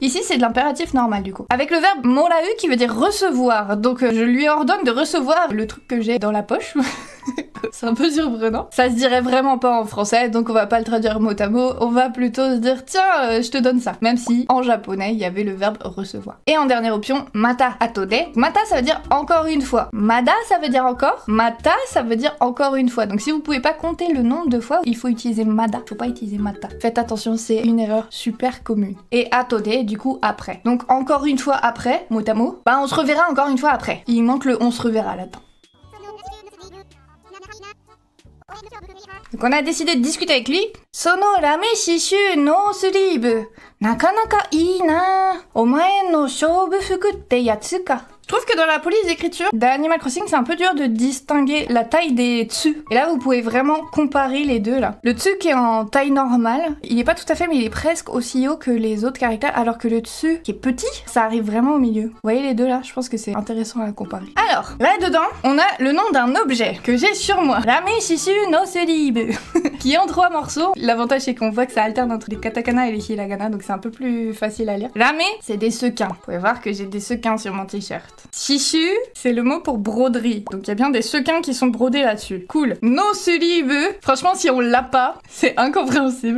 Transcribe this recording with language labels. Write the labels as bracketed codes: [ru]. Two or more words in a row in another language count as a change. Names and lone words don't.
[fr] Ici c'est de l'impératif normal du coup. Avec le verbe morau qui veut dire recevoir. Donc je lui ordonne de recevoir le truc que j'ai dans la poche. C'est un peu surprenant. Ça se dirait vraiment pas en français, donc on va pas le traduire mot à mot, on va plutôt se dire tiens, je te donne ça. Même si en japonais, il y avait le verbe recevoir. Et en dernière option, [ja] また後で. [fr] Mata ça veut dire encore une fois. Mada ça veut dire encore. Mata ça veut dire encore une fois. Donc si vous pouvez pas compter le nombre de fois, il faut utiliser mada, faut pas utiliser mata. Faites attention, c'est une erreur super commune. Et atode du coup après. Donc encore une fois après, mot à mot, bah on se reverra encore une fois après. Il manque le on se reverra là-dedans. Donc on a décidé de discuter avec lui. [ja] そのラメししゅうノースリーブ. なかなかいいな. お前の勝負服ってやつか. [fr] Je trouve que dans la police d'écriture d'Animal Crossing, c'est un peu dur de distinguer la taille des tsu. Et là, vous pouvez vraiment comparer les deux là. Le tsu qui est en taille normale, il est pas tout à fait, mais il est presque aussi haut que les autres caractères, alors que le tsu qui est petit, ça arrive vraiment au milieu. Vous voyez les deux là? Je pense que c'est intéressant à comparer. Alors, là-dedans, on a le nom d'un objet que j'ai sur moi. [ja] ラメししゅうノースリーブ. [fr] Qui est en 3 morceaux. L'avantage, c'est qu'on voit que ça alterne entre les katakana et les hiragana, donc c'est un peu plus facile à lire. Rame, c'est des sequins. Vous pouvez voir que j'ai des sequins sur mon t-shirt. Shishu, c'est le mot pour broderie. Donc il y a bien des sequins qui sont brodés là-dessus. Cool. No sleeve, franchement si on l'a pas, c'est incompréhensible.